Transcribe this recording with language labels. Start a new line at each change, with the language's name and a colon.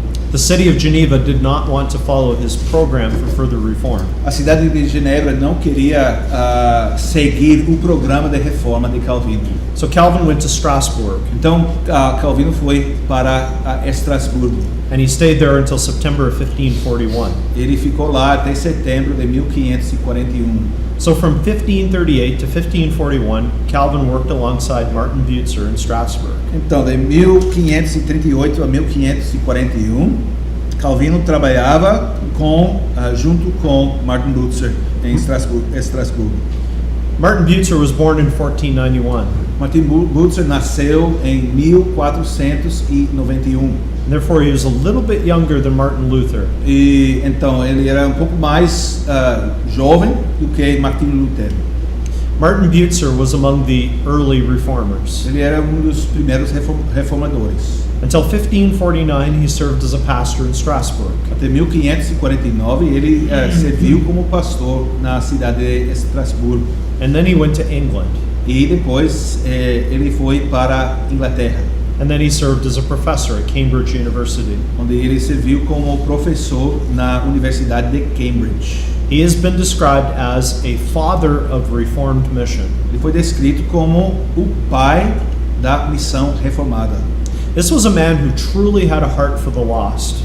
English: The city of Geneva did not want to follow his program for further reform.
Portuguese: A cidade de Genebra não queria seguir o programa de reforma de Calvino.
English: So Calvin went to Strasbourg,
Portuguese: Então Calvino foi para Estrasburgo.
English: and he stayed there until September of 1541.
Portuguese: Ele ficou lá até setembro de 1541.
English: So from 1538 to 1541, Calvin worked alongside Martin Butzer in Strasbourg.
Portuguese: Então, de 1538 a 1541, Calvino trabalhava junto com Martin Butzer em Estrasburgo.
English: Martin Butzer was born in 1491.
Portuguese: Martin Butzer nasceu em 1491.
English: Therefore, he was a little bit younger than Martin Luther.
Portuguese: E então ele era pouco mais jovem do que Martin Lutero.
English: Martin Butzer was among the early reformers.
Portuguese: Ele era dos primeiros reformadores.
English: Until 1549, he served as a pastor in Strasbourg.
Portuguese: Até 1549 ele serviu como pastor na cidade de Estrasburgo.
English: And then he went to England.
Portuguese: E depois ele foi para Inglaterra,
English: And then he served as a professor at Cambridge University.
Portuguese: onde ele serviu como professor na Universidade de Cambridge.
English: He has been described as a father of Reformed mission.
Portuguese: Ele foi descrito como o pai da missão reformada.
English: This was a man who truly had a heart for the lost.